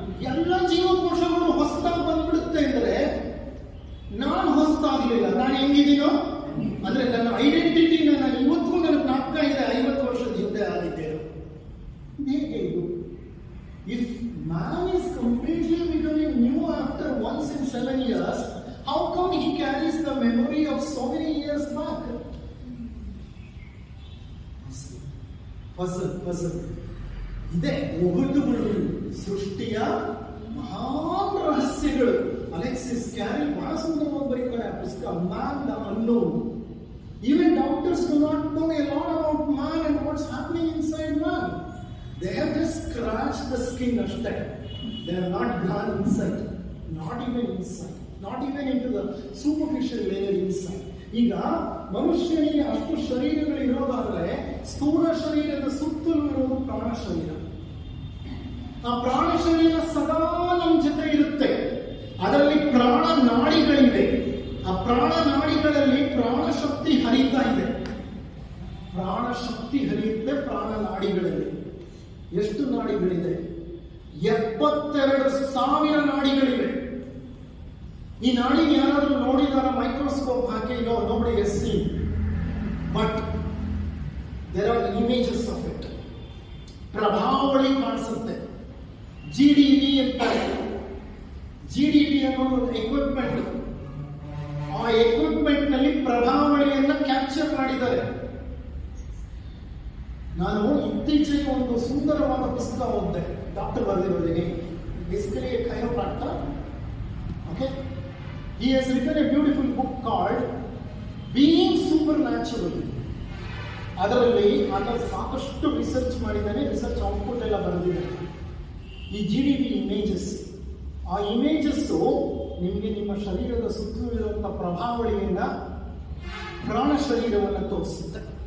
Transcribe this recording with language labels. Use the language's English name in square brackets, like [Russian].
[Kannada] ಎಲ್ಲ ಜೀವಕೋಶಗಳು ಹೊಸದಾಗಿ ಬಂದ್ಬಿಡುತ್ತೆ ಅಂದ್ರೆ ನಾನು ಹೊಸದಾಗ್ಲಿಲ್ಲ. ನಾನು ಹೆಂಗಿದ್ದೀನೋ ಅಂದ್ರೆ ನನ್ನ ಐಡೆಂಟಿಟಿನ ನಾನು ಇವತ್ತು ನನಗೆ ನಾಟಕ ಇದೆ 50 ವರ್ಷದ ಹಿಂದೆ ಆಗಿದ್ದೇನೆ. ಹೇಗೆ ಇದು? [English] If man is completely becoming new after once in 7 years, how come he carries the memory of so many years back? Puzzle. [Kannada] ಇದೆ ಒಗಟುಗಳು, ಸೃಷ್ಟಿಯ ಮಹಾನ್ ರಹಸ್ಯಗಳು. ಅಲೆಕ್ಸಿಸ್ ಕ್ಯಾರಲ್ ಬಹಳ ಸುಂದರವಾಗಿ ಬರೀತಾರೆ ಆ ಪುಸ್ತಕ, man the unknown. [English] Even doctors do not know a lot about man and what's happening inside man. They have just scratched the skin ashte. They have not gone inside. Not even inside. Not even into the superficial layer inside. [Kannada] ಈಗ ಮನುಷ್ಯನಿಗೆ ಅಷ್ಟು ಶರೀರಗಳು ಇರೋದಾದ್ರೆ ಸ್ಥೂಲ ಶರೀರದ ಸುತ್ತಲೂ ಇರೋದು ಪ್ರಾಣ ಶರೀರ. ಆ ಪ್ರಾಣ ಶರೀರ ಸದಾ ನಮ್ಮ ಜೊತೆ ಇರುತ್ತೆ. ಅದರಲ್ಲಿ ಪ್ರಾಣ ನಾಡಿಗಳಿವೆ. ಆ ಪ್ರಾಣ ನಾಡಿಗಳಲ್ಲಿ ಪ್ರಾಣ ಶಕ್ತಿ ಹರಿತಾ ಇದೆ. ಪ್ರಾಣ ಶಕ್ತಿ ಹರಿಯುತ್ತೆ ಪ್ರಾಣ ನಾಡಿಗಳಲ್ಲಿ. ಎಷ್ಟು ನಾಡಿಗಳಿದೆ? 72,000 ನಾಡಿಗಳಿವೆ. ಈ ನಾಡಿ ಯಾರಾದ್ರೂ ನೋಡಿದಾರ microscope hockey? [English] nobody has seen, but there are images of it. [Kannada] ಪ್ರಭಾವಳಿ ಕಾಣಿಸುತ್ತೆ. GDP ಅಂತಾರೆ. GDP ಅನ್ನೋದು ಎಕ್ವಿಪ್ಮೆಂಟ್. ಆ ಎಕ್ವಿಪ್ಮೆಂಟ್ ನಲ್ಲಿ ಪ್ರಭಾವಳಿಯನ್ನ ಕ್ಯಾಪ್ಚರ್ ಮಾಡಿದ್ದಾರೆ. ನಾನು ಇತ್ತೀಚೆಗೆ ಒಂದು ಸುಂದರವಾದ ಪುಸ್ತಕ ಓದಿದೆ, doctor ಬರೆದಿರೋದೇನೆ, basically ಕೈರೋಪ್ರಾಕ್ಟರ್. Okay, [English] He has written a beautiful book called Being Supernatural. [Kannada] ಅದರಲ್ಲಿ ಆತ ಸಾಕಷ್ಟು ರಿಸರ್ಚ್ ಮಾಡಿದ್ದಾನೆ, ರಿಸರ್ಚ್ ಔಟ್ಪುಟ್ ಎಲ್ಲ ಬರೆದಿದ್ದಾನೆ. ಈ GDP ಇಮೇಜಸ್, ಆ ಇಮೇಜಸ್ಸು ನಿಮಗೆ ನಿಮ್ಮ ಶರೀರದ ಸುತ್ತಲೂ ಇರುವಂಥ ಪ್ರಭಾವಳಿಯಿಂದ ಪ್ರಾಣ ಶರೀರವನ್ನು ತೋರಿಸುತ್ತೆ.